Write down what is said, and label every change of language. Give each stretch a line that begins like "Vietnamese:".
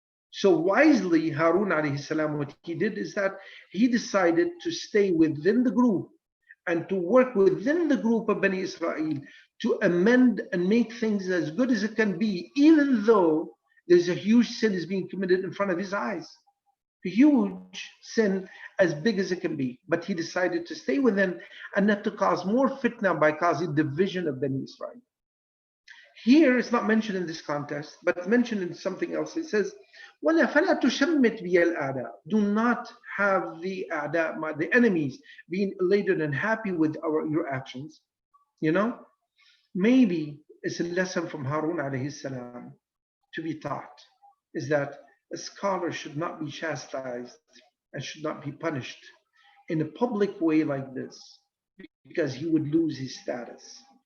English: So wisely, Harun alayhi salam, what he did is that he decided to stay within the group and to work within the group of Bani Israel to amend and make things as good as it can be, even though there's a huge sin is being committed in front of his eyes. A huge sin as big as it can be. But he decided to stay within and not to cause more fitna by causing division of Bani Israel. Here, it's not mentioned in this context, but mentioned in something else. It says,
Arabic: وَلَا فَلَا تُشَمِّتْ بِيَ الْأَعْدَاءِ.
English: Do not have the enemies, being elated and happy with your actions. Maybe it's a lesson from Harun alayhi salam to be taught, is that a scholar should not be chastised and should not be punished in a public way like this, because he would lose his status.